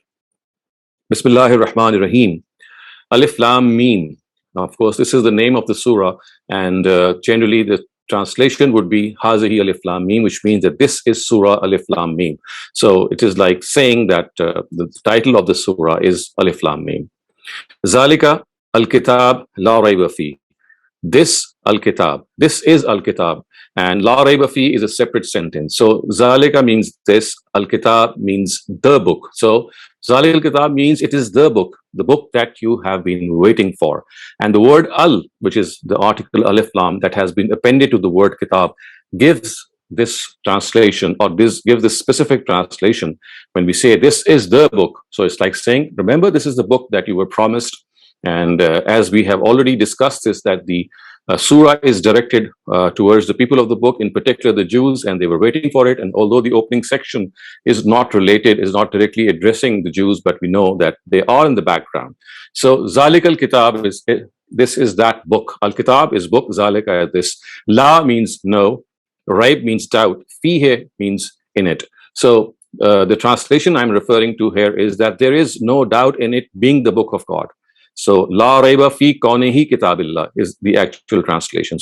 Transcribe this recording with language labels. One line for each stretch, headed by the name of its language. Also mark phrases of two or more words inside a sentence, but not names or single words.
Arabic: بسم الله الرحمن الرحيم. الم.
English: Now, of course, this is the name of the surah, and generally the translation would be
Arabic: هذه الم,
English: which means that this is Surah Alif Lam Mim. So it is like saying that the title of the surah is Alif Lam Mim.
Arabic: ذلك الكتاب لا ريب في.
English: This al-kitab, this is al-kitab, and
Arabic: لا ريب في
English: is a separate sentence. So zalika means this, al-kitab means the book. So
Arabic: ذلك الكتاب
English: means it is the book that you have been waiting for. And the word al, which is the article
Arabic: ألف لام
English: that has been appended to the word kitab, gives this translation, or this gives this specific translation. When we say this is the book, so it's like saying, remember, this is the book that you were promised. And as we have already discussed this, that the surah is directed towards the people of the book, in particular the Jews, and they were waiting for it. And although the opening section is not related, is not directly addressing the Jews, but we know that they are in the background. So
Arabic: ذلك الكتاب
English: is, this is that book. Al-Kitab is book, Zalika is this. La means no, Raib means doubt, Fihe means in it. So the translation I'm referring to here is that there is no doubt in it being the book of God. So
Arabic: لا ريب في كونه كتاب الله
English: is the actual translation.